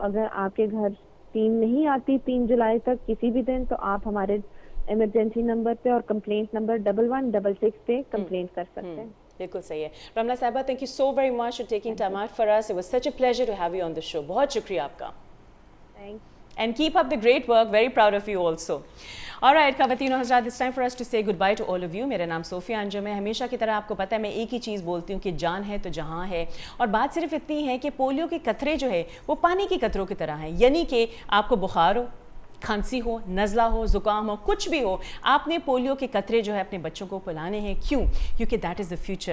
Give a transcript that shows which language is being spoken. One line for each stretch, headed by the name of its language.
Hindi: अगर आपके घर टीम नहीं आती 3 जुलाई तक किसी भी दिन, तो आप हमारे इमरजेंसी नंबर पे और कंप्लेंट नंबर 1166 पे कंप्लेंट कर सकते हैं। बिल्कुल सही है।
English: रमला साहिबा, thank you so very much for taking time out for us. It was such a pleasure to have you on the show.
Hindi: बहुत शुक्रिया आपका।
English: Thanks. And keep up the great work. Very proud of you also. All right,
Hindi: ख़वातीन और हज़रात,
English: it's time for us to say goodbye to all of you.
Hindi: मेरा नाम Sophia Anjum है। हमेशा की तरह आपको पता है मैं एक ही चीज़ बोलती हूँ कि जान है तो जहाँ है। और बात सिर्फ इतनी है कि पोलियो के कतरे जो है वो पानी के कतरों की तरह हैं, यानी कि आपको बुखार हो, खांसी हो, नज़ला हो, ज़ुकाम हो, कुछ भी हो, आपने पोलियो के कतरे जो है अपने बच्चों को पिलाने हैं। क्यों? क्योंकि
English: That is the future.